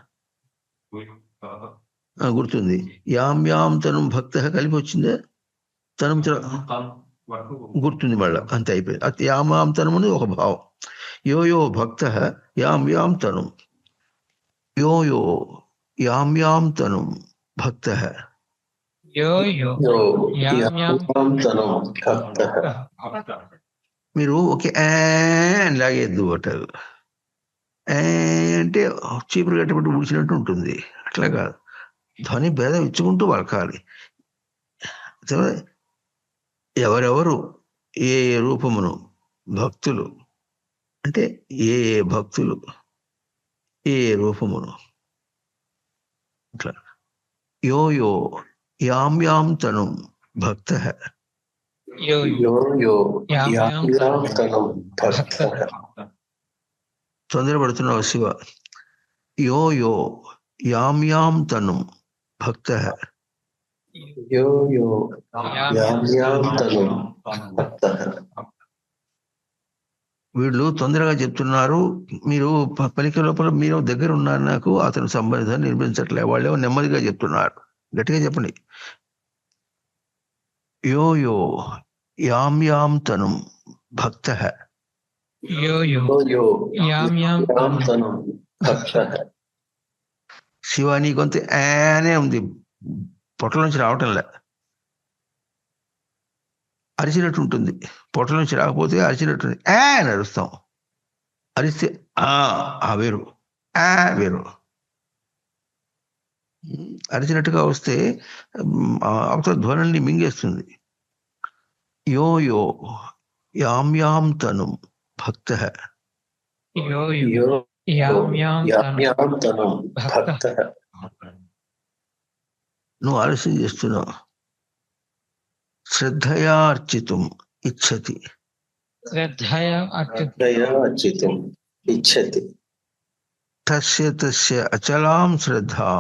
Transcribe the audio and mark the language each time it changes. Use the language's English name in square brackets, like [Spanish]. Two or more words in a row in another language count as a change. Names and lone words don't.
[Telugu] గుర్తుంది. [Sanskrit] యాం తను భక్తః [Telugu] కలిపి వచ్చిందా? తను గుర్తుంది మళ్ళా, అంతే అయిపోయింది. యాం తనము ఒక భావం. [Sanskrit] యో యో భక్త యాం యాం తను, యో యో యాం యాం తను భక్త. యో యో యో యాం యాం యాం తను భక్త. [Telugu] మీరు ఒకే అని లాగేద్దు అంటారు. అంటే చీపురు కట్టబట్టి ఊడ్చినట్టు ఉంటుంది. అట్లా కాదు, ధ్వని భేదం ఇచ్చుకుంటూ పలకాలి. ఎవరెవరు ఏ ఏ రూపమును, భక్తులు అంటే ఏ ఏ భక్తులు ఏ ఏ రూపమును, అట్లా [Sanskrit] యో యో యాం యాం తను భక్త. యో యో యో యాం యాం యాం యాం తను భక్త. తొందరపడుతున్నావు శివ. యో యో యాం యాం తను భక్త. యో యో యాం యాం తను భక్త. [Telugu] వీళ్ళు తొందరగా చెప్తున్నారు, మీరు పలికే లోపల మీరు దగ్గర ఉన్నారు, నాకు అతని సంబంధాన్ని నిర్మించట్లే. వాళ్ళేమో నెమ్మదిగా చెప్తున్నారు. గట్టిగా చెప్పండి. [Sanskrit] యో యో యాం యాం తను భక్త. యో యో యో యో యాం యాం యాం తను భక్త. [Telugu] శివ నీ కొంత ఆనే ఉంది, పొట్ల నుంచి రావటంలే. అరిచినట్టు ఉంటుంది. పొట్ల నుంచి రాకపోతే అరిచినట్టుంది. అని అరుస్తాం. అరిస్తే ఆ వేరు, వేరు. అరిచినట్టుగా వస్తే అవతల ధ్వనుల్ని మింగేస్తుంది. [Sanskrit] యో యో యాం యాం తను భక్త. యో యో యో యాం యాం యాం యాం తను భక్త. [Telugu] నువ్వు ఆలస్యం చేస్తున్నావు. [Sanskrit] శ్రద్ధయా అర్చితుం ఇచ్చతి. శ్రద్ధయా దయా అర్చితుం ఇచ్చతి. తస్య తస్య అచలాం శ్రద్ధాం.